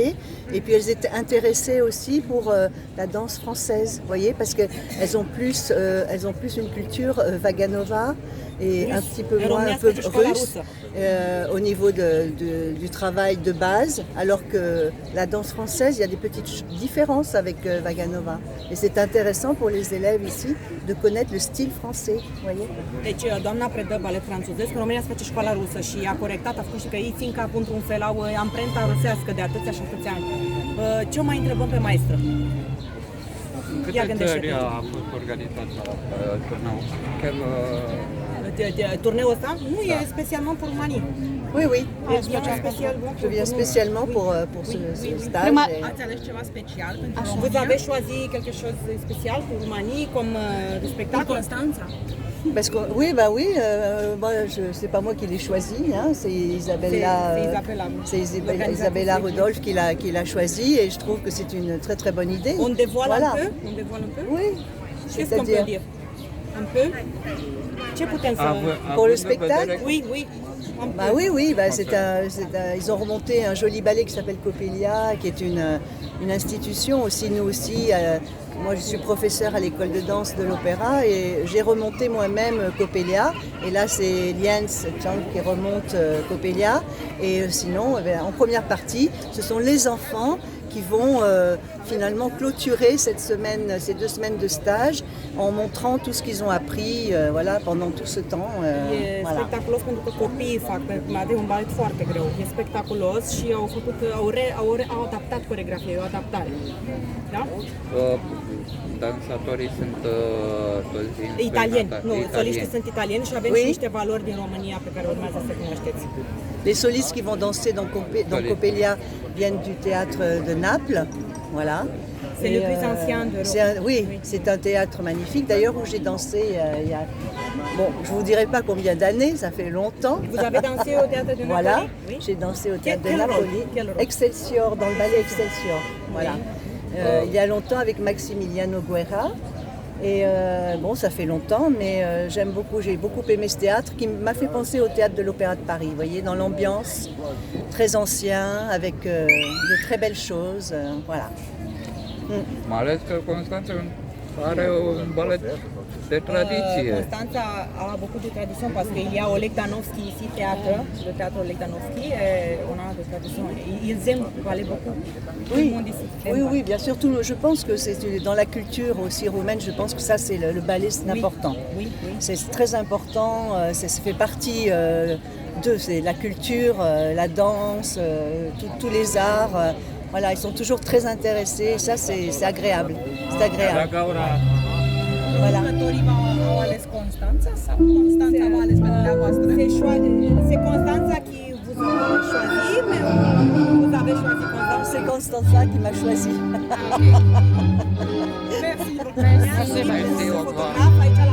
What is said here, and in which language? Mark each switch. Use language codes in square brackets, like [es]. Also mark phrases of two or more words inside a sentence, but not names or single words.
[fr] Et puis elles étaient intéressées aussi pour la danse française, vous voyez, parce qu'elles ont plus une culture Vaganova et un petit peu moins un peu russe au niveau du travail de base, alors que la danse française, il y a des petites différences avec Vaganova. Et c'est intéressant pour les élèves ici de connaître le style français, vous voyez. [ro] Deci, doamna predă balet franțuzesc, în România se face școala rusă și a corectat, a făcut și că ei țin capul într-un fel, au amprenta rusească de atâția și atâția ani. Ce o mai întrebăm pe maestră? Câte țări a fost organizat turneul? Turneul ăsta nu e [fr] specialement pour Roumanie. Oui. Je viens spécialement pour ce stage. [ro] Ați ales ceva special pentru [fr] Vous [ro] România? [fr] avez choisi quelque chose de spécial pour Roumanie comme spectacle? Constanța? Parce que oui, c'est pas moi qui l'ai choisi, c'est Isabella Rudolph qui l'a choisi, et je trouve que c'est une très très bonne idée. On dévoile un peu? Oui. Qu'est-ce qu'on peut dire? Un peu? [ro] Ce putem să... [fr] Pour le spectacle? Oui. Ils ont remonté un joli ballet qui s'appelle Coppelia, qui est une institution aussi. Nous aussi, moi je suis professeure à l'école de danse de l'opéra, et j'ai remonté moi-même Coppelia. Et là c'est Liens Chang qui remonte Coppelia. Et sinon, en première partie, ce sont les enfants qui vont finalement clôturer ces 2 semaines de stage en montrant tout ce qu'ils ont appris voilà, pendant tout ce temps. [ro] E [fr] Voilà. [ro] spectaculos pentru că copiii fac, pentru că e un balet foarte greu. E spectaculos și au adaptat coreografia, e o adaptare. Da? Dansatorii sunt toți Italieni, nu, italieni. soliștii sunt italieni și avem [fr] Oui. [ro] și niște valori din România pe care urmează să cunoașteți. [fr] Les solistes qui vont danser dans Coppelia viennent du théâtre de Naples. Voilà. C'est le plus ancien d'Europe. Oui, c'est un théâtre magnifique. D'ailleurs, où j'ai dansé il y a... Bon, je ne vous dirai pas combien d'années, ça fait longtemps. Vous avez dansé au théâtre de Napoli? Voilà, Oui. j'ai dansé au théâtre de Quel rôle? Napoli. Quel rôle? Excelsior, dans le ballet Excelsior. Voilà. Il y a longtemps avec Maximiliano Guerra. Et bon, ça fait longtemps, mais j'aime beaucoup, j'ai beaucoup aimé ce théâtre qui m'a fait penser au théâtre de l'Opéra de Paris, vous voyez, dans l'ambiance très ancien, avec de très belles choses, voilà. [ro] Mai ales că Constanța are un balet de tradiție. [fr] Constanța a beaucoup de tradition parce qu'il y a Oleg Danovski ici, le théâtre Oleg Danovski, on a de tradition. Ils aiment ballet beaucoup. Tout le Oui, monde ici aime oui, ballet. oui, bien sûr. Je pense que c'est dans la culture aussi roumaine, je pense que ça, c'est le ballet, c'est important. Oui, oui. C'est très important, ça fait partie c'est la culture, la danse, tous les arts. Voilà, ils sont toujours très intéressés. Ça, c'est agréable. C'est agréable. Voilà. [ro] Jucătorii au ales Constanța sau Constanța v-a ales pe dumneavoastră? [fr] C'est Constanța qui vous a choisi, mais vous avez choisi Constanța. C'est Constanța qui m'a choisi. Merci beaucoup. Merci. [ro] Mersi, Oana. Fotograf aici